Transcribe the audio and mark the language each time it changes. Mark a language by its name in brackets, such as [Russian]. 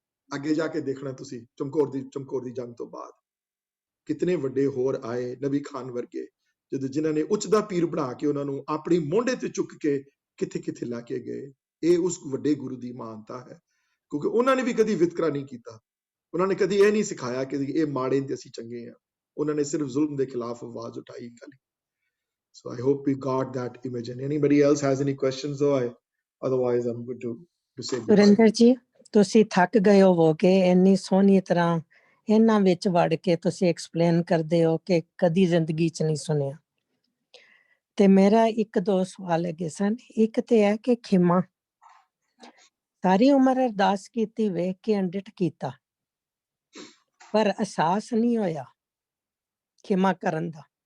[Punjabi] ਅੱਗੇ ਜਾ ਕੇ ਦੇਖਣਾ ਤੁਸੀਂ ਚਮਕੌਰ ਦੀ ਜੰਗ ਤੋਂ ਬਾਅਦ ਕਿਤਨੇ ਵੱਡੇ ਹੋਰ ਆਏ, ਨਬੀ ਖਾਨ ਵਰਗੇ, ਜਦੋਂ ਜਿਨ੍ਹਾਂ ਨੇ ਉੱਚ ਦਾ ਪੀਰ ਬਣਾ ਕੇ ਉਹਨਾਂ ਨੂੰ ਆਪਣੀ ਮੋਢੇ ਤੇ ਚੁੱਕ ਕੇ ਕਿੱਥੇ ਕਿੱਥੇ ਲੈ ਕੇ ਗਏ। ਇਹ ਉਸ ਵੱਡੇ ਗੁਰੂ ਦੀ ਮਾਨਤਾ ਹੈ, ਕਿਉਂਕਿ ਉਹਨਾਂ ਨੇ ਵੀ ਕਦੀ ਵਿਤਕਰਾ ਨਹੀਂ ਕੀਤਾ। ਉਹਨਾਂ ਨੇ ਕਦੀ ਇਹ ਨਹੀਂ ਸਿਖਾਇਆ ਕਿ ਇਹ ਮਾੜੇ ਤੇ ਅਸੀਂ ਚੰਗੇ ਆ। ਉਹਨਾਂ ਨੇ ਸਿਰਫ ਜ਼ੁਲਮ ਦੇ ਖਿਲਾਫ ਆਵਾਜ਼ ਉਠਾਈ ਖਾਲੀ। [English] So I hope we got that image. And anybody else has any questions? Otherwise I'm good to say goodbye. [Punjabi] Surinder ਜੀ, ਤੁਸੀਂ ਥੱਕ ਗਏ ਹੋਵੋਗੇ ਇੰਨੀ ਸੋਹਣੀ ਤਰ੍ਹਾਂ ਇਹਨਾਂ ਵਿੱਚ ਵੜ ਕੇ ਤੁਸੀਂ ਐਕਸਪਲੇਨ ਕਰਦੇ ਹੋ ਕਿ ਕਦੀ ਜ਼ਿੰਦਗੀ 'ਚ ਨਹੀਂ ਸੁਣਿਆ। ਤੇ ਮੇਰਾ ਇੱਕ ਦੋ ਸਵਾਲ ਹੈਗੇ ਸਨ। ਇੱਕ ਤੇ ਹੈ ਕਿ ਖਿਮਾ ਸਾਰੀ ਉਮਰ ਅਰਦਾਸ ਕੀਤੀ, ਵੇਖ ਕੇ ਅੰਡਿਟ ਕੀਤਾ, ਪਰ ਅਹਿਸਾਸ ਨਹੀਂ ਹੋਇਆ ਖਿਮਾ ਕਰਨ ਦਾ।